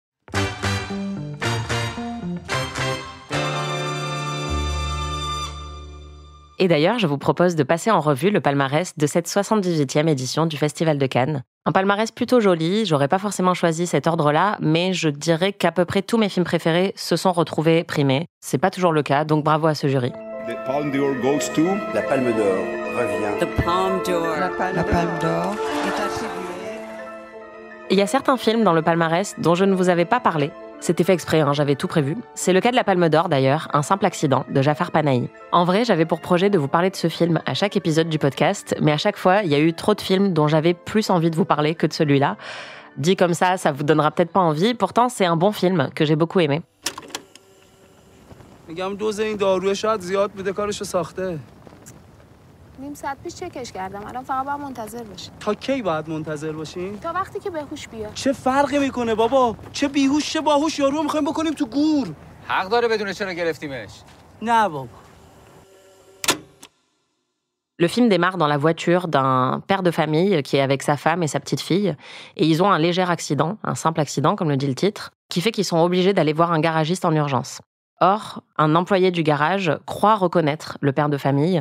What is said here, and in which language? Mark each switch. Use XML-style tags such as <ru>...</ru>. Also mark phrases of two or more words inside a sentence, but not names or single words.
<fr>Et d'ailleurs, je vous propose de passer en revue le palmarès de cette 78e édition du Festival de Cannes. Un palmarès plutôt joli, j'aurais pas forcément choisi cet ordre-là, mais je dirais qu'à peu près tous mes films préférés se sont retrouvés primés. C'est pas toujours le cas, donc bravo à ce jury.</fr> <en>The Palme d'Or goes to...</en> <fr>La Palme d'Or revient.</fr> <en>The Palme d'Or.</en> <fr>La Palme d'Or. Il y a certains films dans le palmarès dont je ne vous avais pas parlé. C'était fait exprès, j'avais tout prévu. C'est le cas de la Palme d'Or d'ailleurs, Un simple accident, de Jafar Panahi. En vrai, j'avais pour projet de vous parler de ce film à chaque épisode du podcast, mais à chaque fois, il y a eu trop de films dont j'avais plus envie de vous parler que de celui-là. Dit comme ça vous donnera peut-être pas envie, pourtant c'est un bon film que j'ai beaucoup aimé.</fr> <fa>میگم دوز این داروی شاید زیاد بوده کارشو ساخته. نیم ساعت پیش چکش کردم. الان فقط باید منتظر باشیم. تا کی باید منتظر باشیم؟ تا وقتی که بهوش بیاد. چه فرقی میکنه بابا؟ چه بیهوش چه باهوش یارو میخوایم بکنیم تو گور. حق داره بدونه چرا گرفتیمش. نه بابا.</fa> <fr>Le film démarre dans la voiture d'un père de famille qui est avec sa femme et sa petite fille. Et ils ont un léger accident, un simple accident comme le dit le titre, qui fait qu'ils sont obligés d'aller voir un garagiste en urgence. Or, un employé du garage croit reconnaître le père de famille.</fr>